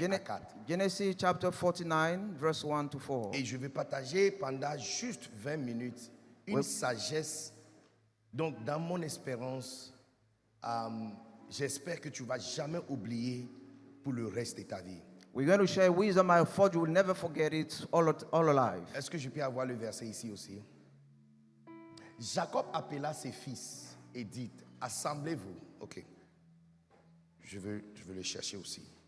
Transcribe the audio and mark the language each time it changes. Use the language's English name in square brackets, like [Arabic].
[English] Gene- 4. Genesis chapter 49, verse 1 to 4. [French] Et je vais partager pendant juste 20 minutes une Oui. sagesse. Donc, dans mon espérance, j'espère que tu ne vas jamais oublier pour le reste de ta vie. [English] We're going to share wisdom. I thought you will never forget it all alive. [French] Est-ce que je peux avoir le verset ici aussi? Jacob appela ses fils et dit, assemblez-vous. Ok. Je veux le chercher aussi.